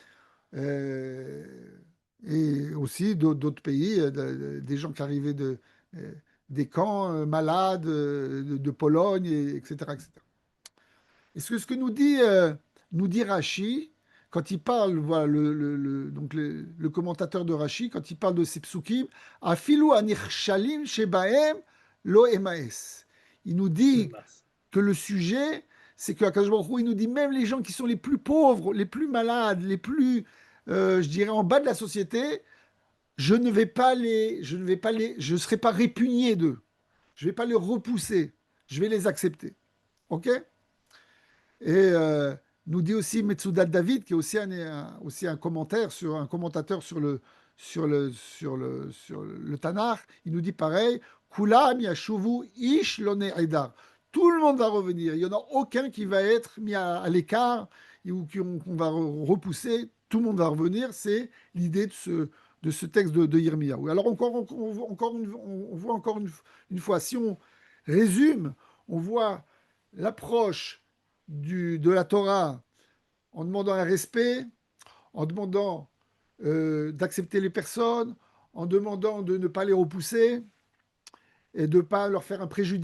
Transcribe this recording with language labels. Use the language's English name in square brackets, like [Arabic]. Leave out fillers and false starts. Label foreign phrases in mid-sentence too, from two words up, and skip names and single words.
[French] Euh, et aussi d'autres pays, des gens qui arrivaient des camps malades, de Pologne, etc., etc. Et ce que nous dit Rashi, quand il parle, voilà, donc le commentateur de Rashi, quand il parle de ces psukim, [Hebrew] אפילו הנכשלים שבהם לא אמאס. [French] Il nous le dit Mas. que le sujet, c'est que Akadosh Baruch Hu, il nous dit même les gens qui sont les plus pauvres, les plus malades, les plus, je dirais, en bas de la société, je ne serai pas répugné d'eux. Je ne vais pas les repousser. je vais les accepter. OK? Et nous dit aussi Metsudat David, qui est aussi aussi un commentaire sur un commentateur sur le Tanakh. Il nous dit pareil, [Hebrew] כולם ישובו איש לא נעדר. [French] Tout le monde va revenir. Il n'y en a aucun qui va être mis à l'écart ou qu'on va repousser. Tout le monde va revenir. C'est l'idée de ce texte de Yirmiyahu. Alors on voit encore une fois, si on résume, on voit l'approche de la Torah en demandant un respect, en demandant d'accepter les personnes, en demandant de ne pas les repousser et de ne pas leur faire un préjudice.